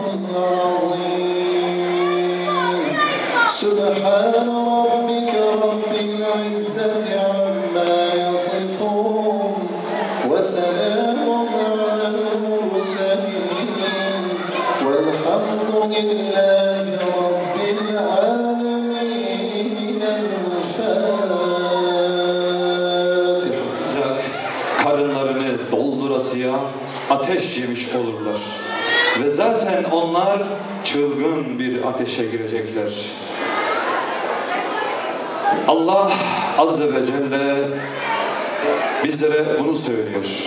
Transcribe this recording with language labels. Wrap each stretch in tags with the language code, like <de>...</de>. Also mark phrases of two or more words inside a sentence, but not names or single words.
<ar>العظيم سبحان ربك رب العزة عما يصفون وسلام على المرسلين والحمد لله رب العالمين الفاتح.</ar> <tr>Karınlarını doldurasıya ateş yemiş olurlar. Ve zaten onlar çılgın bir ateşe girecekler. Allah</tr> <ar>عز وجل</ar> <tr>bizlere bunu söylüyor.</tr>